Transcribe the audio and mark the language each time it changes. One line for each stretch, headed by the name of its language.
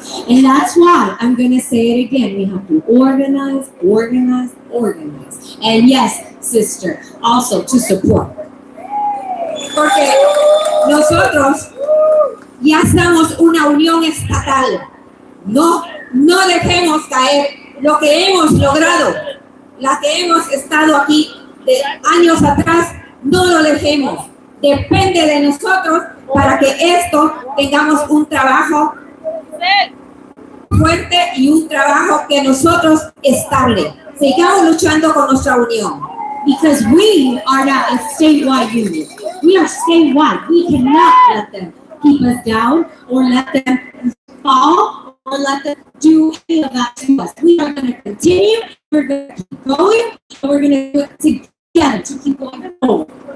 English: And that's why I'm going to say it again. We have to organize. And yes, sister, also to support.
Spanish: Porque nosotros ya somos una unión estatal. No dejemos caer lo que hemos logrado, la que hemos estado aquí de años atrás, no lo dejemos. Depende de nosotros para que esto tengamos un trabajo fuerte y un trabajo que nosotros estable. Sigamos luchando con nuestra unión.
English: Because we are not a statewide union. We are statewide. We cannot let them keep us down or let them fall or let them do any of that to us. We are going to continue. We're going to keep going. And we're going to do it together to keep going forward.